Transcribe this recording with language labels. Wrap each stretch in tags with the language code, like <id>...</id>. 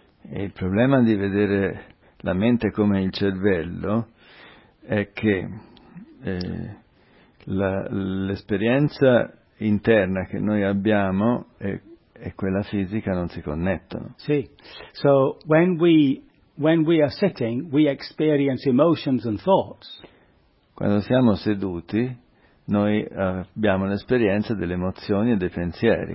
<it>Il problema di vedere la mente come il cervello è che l'esperienza interna che noi abbiamo e quella fisica non si connettono. Sì.</it> <en>So when we are sitting, we experience emotions and thoughts.</en> <it>Quando siamo seduti, noi abbiamo l'esperienza delle emozioni e dei pensieri.</it>